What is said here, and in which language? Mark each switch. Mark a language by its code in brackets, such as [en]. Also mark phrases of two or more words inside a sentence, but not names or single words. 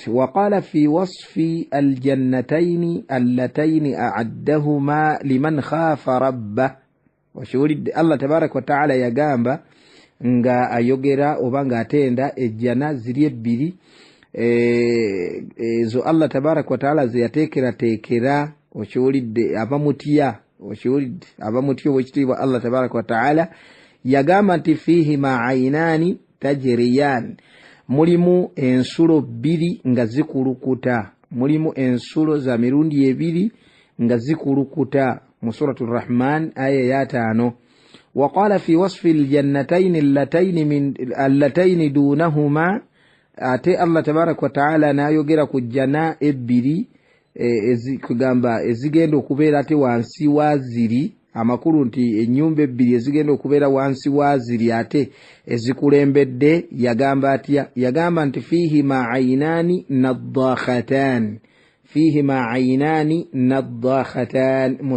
[ar] وقال في وصف الجنتين اللتين أعدهما لمن خاف ربه, [lg] okiwulidde, [ar] الله تبارك وتعالى [lg] yagamba nga ayogera oba nga atenda ejjana ziri ebbiri, ezo [ar] الله تبارك وتعالى [lg] ze yateekerateekera, okiwulidde, abamutya, okiwulidde, abamutya owekitiibwa [ar] الله تبارك وتعالى. [lg] Yagamba nti [ar] فيهما عينان تجريان, [lg] mulimu ensulo 2 nga zikulukuta, mulimu ensulo za mirundi ebiri nga zikulukuta mu [ar] سورة الرحمن [lg] aya ya 5. [ar] وقال في وصف الجنتين اللتين دونهما [lg] ate [ar] الله تبارك وتعالى [lg] nayogera ku jana ebbiri kugamba ezigenda okubeera ate wansi waziri amakulu nti ennyumba ebbiri ezigenda okubeera wansi waziri ate ezikulembedde yagamba atya yagamba nti [ar] فيهما عينان نضاختان فيهما عينان نضاختان [lg] mu